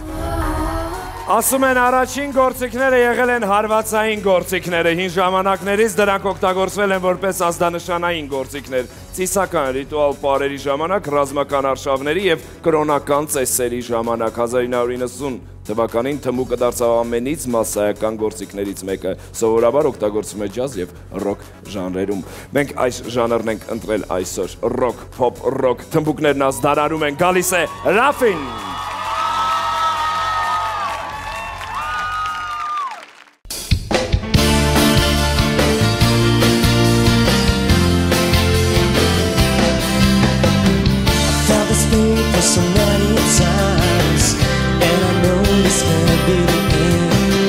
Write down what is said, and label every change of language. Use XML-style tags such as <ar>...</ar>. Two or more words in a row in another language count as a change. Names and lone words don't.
<hy>Ասում են առաջին գործիքները եղել են հարվածային գործիքները, հին ժամանակներից դրանք օգտագործվել են որպես ազդանշանային գործիքներ, ծիսական ռիտուալ պարերի ժամանակ, ռազմական արշավների և կրոնական ծեսերի ժամանակ, 1990 թվականին թմուկը դարձավ ամենից մասսայական գործիքներից մեկը, սովորաբար օգտագործվում է ջազ և ռոք ժանրերում։ Մենք այս ժանրն ենք ընտրել այսօր, ռոք, փոփ, ռոք, թմբուկներն ազդարարում են, գալիս է Ռաֆին։</hy> <en>So many times, and I know this can't be the end.</en>